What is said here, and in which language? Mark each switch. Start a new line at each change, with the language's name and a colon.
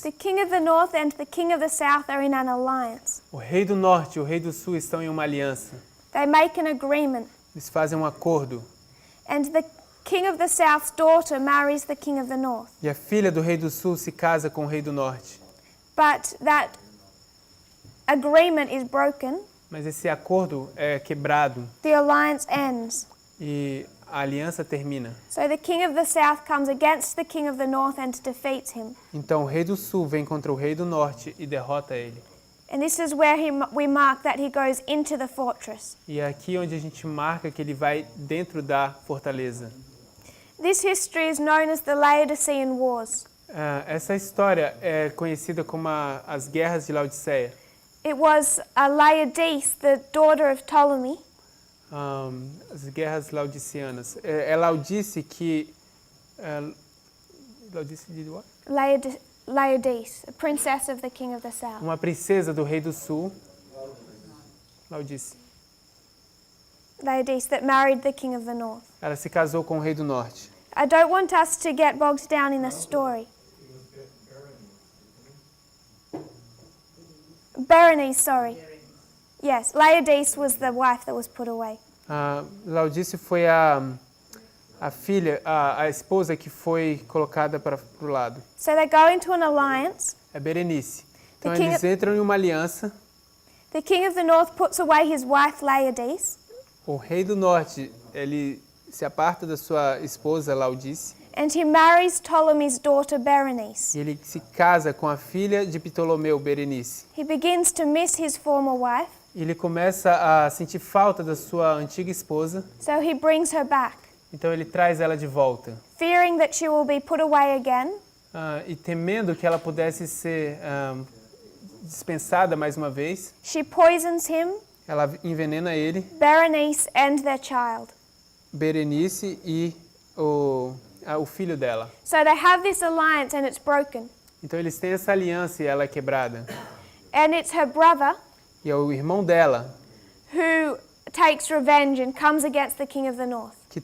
English: the king of the north and the king of the south are in an alliance.
Portuguese: o rei do norte e o rei do sul estão em uma aliança.
English: They make an agreement,
Portuguese: Eles fazem um acordo.
English: and the king of the south's daughter marries the king of the north.
Portuguese: E a filha do rei do sul se casa com o rei do norte.
English: But that agreement is broken.
Portuguese: Mas esse acordo é quebrado
English: The alliance ends.
Portuguese: e a aliança termina.
English: So the king of the south comes against the king of the north and defeats him.
Portuguese: Então o rei do sul vem contra o rei do norte e derrota ele.
English: And this is where we mark that he goes into the fortress.
Portuguese: E é aqui onde a gente marca que ele vai dentro da fortaleza.
English: This history is known as the Laodicean Wars.
Portuguese: Essa história é conhecida como as guerras de Laodiceia.
English: It was Laodice, the daughter of Ptolemy.
Portuguese: As guerras laodicianas. É Laodice que... Laodice de what?
English: Laodice, a princess of the king of the south.
Portuguese: uma princesa do rei do sul, Laodice.
English: Laodice that married the king of the north.
Portuguese: Ela se casou com o rei do norte.
English: I don't want us to get bogged down in the story. Berenice, sorry. Yes, Laodice was the wife that was put away.
Portuguese: Laodice foi a filha, a esposa que foi colocada para o lado.
English: So they go into an alliance.
Portuguese: É Berenice. Então
English: The king
Portuguese: eles entram em uma aliança.
English: The king of the north puts away his wife Laodice.
Portuguese: O rei do norte, ele se aparta da sua esposa Laodice.
English: And he marries Ptolemy's daughter Berenice.
Portuguese: E ele se casa com a filha de Ptolomeu, Berenice.
English: He begins to miss his former wife.
Portuguese: E ele começa a sentir falta da sua antiga esposa.
English: So he brings her back.
Portuguese: Então ele traz ela de volta.
English: Fearing that she will be put away again.
Portuguese: E temendo que ela pudesse ser dispensada mais uma vez.
English: She poisons him.
Portuguese: Ela envenena ele.
English: Berenice and their child.
Portuguese: Berenice e o filho dela.
English: So they have this alliance and it's broken.
Portuguese: Então eles têm essa aliança e ela é quebrada.
English: And it's her brother.
Portuguese: E é o irmão dela.
English: Who takes revenge and comes against the king of the north.